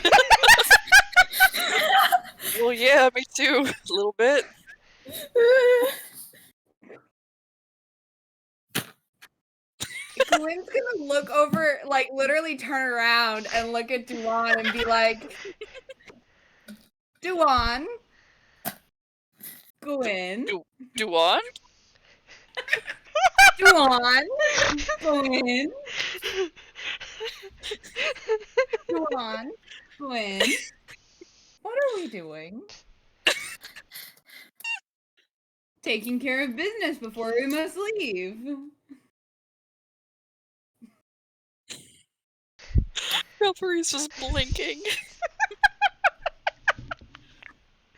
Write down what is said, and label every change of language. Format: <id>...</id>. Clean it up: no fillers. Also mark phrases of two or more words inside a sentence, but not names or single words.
<en>Well, yeah, me too. A little bit. Gwyn's gonna look over, like, literally turn around and look at Dubhán and be like, Dubhán? Gwyn? Dubhán? Dubhán? Gwyn? Dubhán? Gwyn? What are we doing? Taking care of business before we must leave. Revelry's just blinking.</en>